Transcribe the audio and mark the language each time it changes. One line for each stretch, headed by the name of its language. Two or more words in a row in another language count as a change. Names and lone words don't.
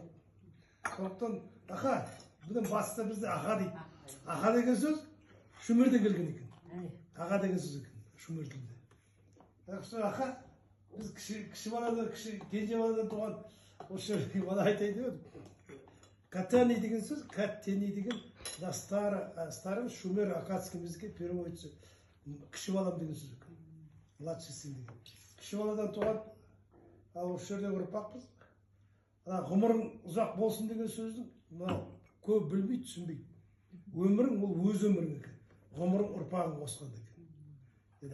Kazakh: Сондықтан, аха, бұдан басты бізде аха дейді. Аха деген сөз шумерден келген екен. Аға деген сөз екен, шумер тілінде. Аха, біз кіші баладан, кенже баладан туған, осы бала айтайын деп едім. Катани деген сөз, каттени деген,
Russian: старым шумер акадский языке переводится.
Kazakh: Кіші балам деген сөз екен.
Russian: Младший сын деген.
Kazakh: Кіші баладан туған, ал осы жерде ұрпақпыз. Ғұмырың ұзақ болсын деген сөздің көп білмейді, түсінбейді. Өмірің ол өз өмірің екен. Ғұмырың ұрпағың қосқанда екен.